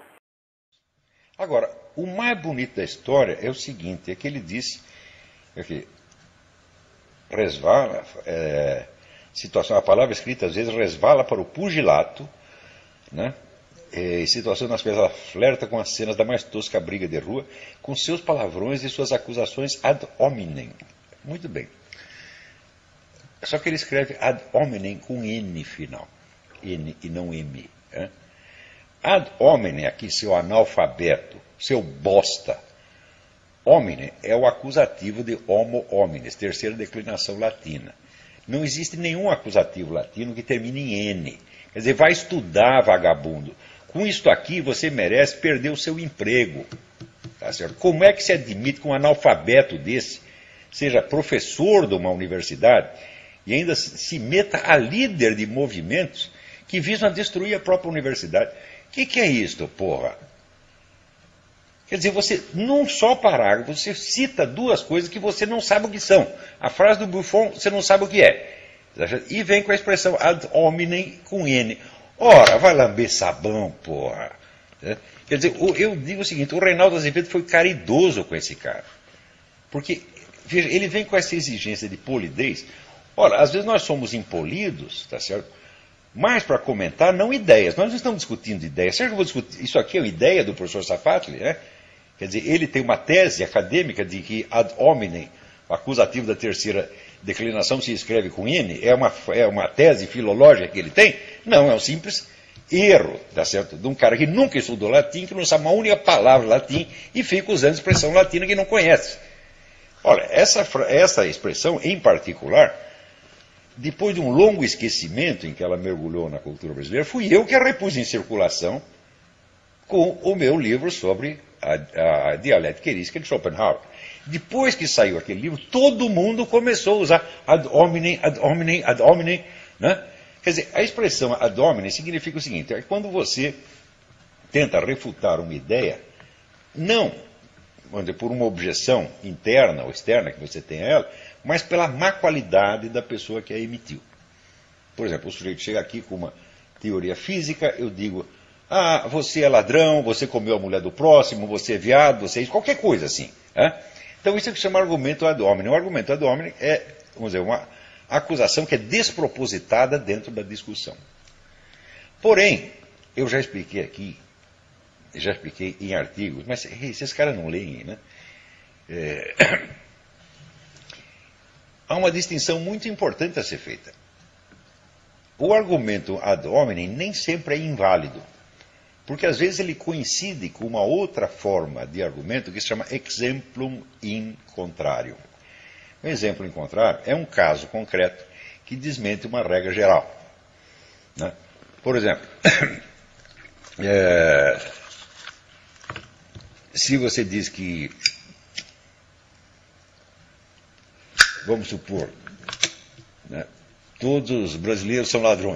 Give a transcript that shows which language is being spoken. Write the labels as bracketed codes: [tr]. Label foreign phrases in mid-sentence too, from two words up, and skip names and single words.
[pt] Agora, o mais bonito da história é o seguinte, é que ele disse que resvala, situação, a palavra escrita às vezes resvala para o pugilato, né? Em situação nas quais ela flerta com as cenas da mais tosca briga de rua, com seus palavrões e suas acusações [la] ad hominem. [pt] Muito bem. Só que ele escreve [la] ad hominem [pt] com N final. N e não M. Né? [la] Ad hominem, [pt] aqui, seu analfabeto, seu bosta. Hominem é o acusativo de [la] homo homines, [pt] terceira declinação latina. Não existe nenhum acusativo latino que termine em N. Quer dizer, vai estudar, vagabundo. Com isto aqui, você merece perder o seu emprego. Tá certo? Como é que se admite que um analfabeto desse seja professor de uma universidade e ainda se meta a líder de movimentos que visam destruir a própria universidade? O que é isto, porra? Quer dizer, você, num só parágrafo, você cita 2 coisas que você não sabe o que são. A frase do Buffon, você não sabe o que é. E vem com a expressão [la] ad hominem [pt] com N. Ora, vai lamber sabão, porra. Quer dizer, eu digo o seguinte, o Reinaldo Azevedo foi caridoso com esse cara. Porque, veja, ele vem com essa exigência de polidez. Ora, às vezes nós somos impolidos, tá certo? Mas para comentar, não ideias. Nós não estamos discutindo ideias. Será que eu vou discutir? Isso aqui é uma ideia do professor Safatli, né? Quer dizer, ele tem uma tese acadêmica de que [la] ad hominem, [pt] o acusativo da terceira declinação se escreve com N, é uma tese filológica que ele tem? Não, é um simples erro, tá certo? De um cara que nunca estudou latim, que não sabe uma única palavra latim e fica usando expressão latina que não conhece. Olha, essa expressão em particular, depois de um longo esquecimento em que ela mergulhou na cultura brasileira, fui eu que a repus em circulação com o meu livro sobre a dialética erística de Schopenhauer. Depois que saiu aquele livro, todo mundo começou a usar [la] ad hominem, ad hominem, ad hominem. [pt] Né? Quer dizer, a expressão [la] ad hominem [pt] significa o seguinte, é quando você tenta refutar uma ideia, não por uma objeção interna ou externa que você tem a ela, mas pela má qualidade da pessoa que a emitiu. Por exemplo, o sujeito chega aqui com uma teoria física, eu digo, você é ladrão, você comeu a mulher do próximo, você é viado, você é isso, qualquer coisa assim. Então isso é que se chama argumento [la] ad hominem. [pt] O argumento [la] ad hominem [pt] é, vamos dizer, uma acusação que é despropositada dentro da discussão. Porém, eu já expliquei aqui, já expliquei em artigos, mas esses caras não leem, né? Há uma distinção muito importante a ser feita. O argumento [la] ad hominem [pt] nem sempre é inválido, porque às vezes ele coincide com uma outra forma de argumento que se chama [la] exemplum in contrarium. [pt] Um exemplo [la] in contrarium [pt] é um caso concreto que desmente uma regra geral. Né? Por exemplo, se você diz que vamos supor, né, todos os brasileiros são ladrões.